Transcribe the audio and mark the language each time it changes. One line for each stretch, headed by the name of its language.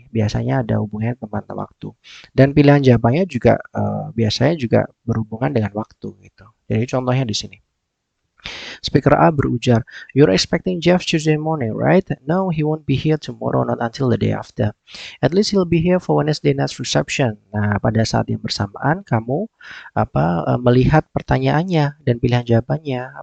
Indonesian: Biasanya ada hubungannya tentang waktu. Dan pilihan jawabannya juga biasanya juga berhubungan dengan waktu gitu. Jadi contohnya di sini. Speaker A berujar,
English: "You're expecting Jeff Tuesday morning, right? No, he won't be here tomorrow, not until the day after. At least he'll be here for Wednesday night's reception."
Indonesian: Nah, pada saat yang bersamaan kamu melihat pertanyaannya dan pilihan jawabannya.